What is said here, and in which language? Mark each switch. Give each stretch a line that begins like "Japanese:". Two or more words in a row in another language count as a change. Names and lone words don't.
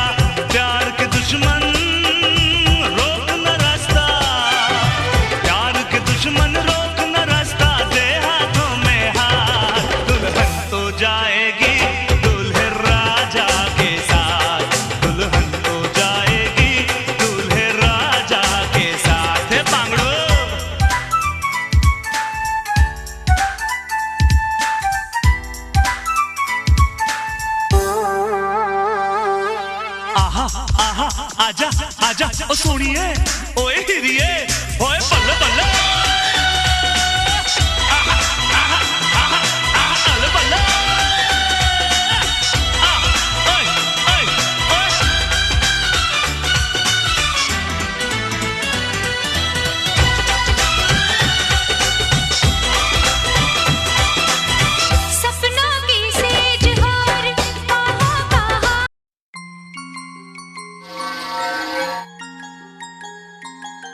Hindi: प्यार के दुश्मन रोक न रास्ता, प्यार के दुश्मन रोक न रास्ता, दे हाथों में हाथ। दुल्हन तो जाएगी दूल्हे राजा के साथ, दुल्हन तो जाएगी दूल्हे राजा के साथ। हे बांगड़ो, आहा आहा,
Punjabi: ਆਜਾ ਆਜਾ ਓ ਸੋਣੀਏ, ਓਏ ਹੀਰੀਏ, ਓਏ ਬੱਲੇ ਬੱਲੇ, आहा आहा आहा आहा, अल्ले बल्ले, ओए ओए ओए।
Hindi: सपनों की सेज हार कहाँ कहाँ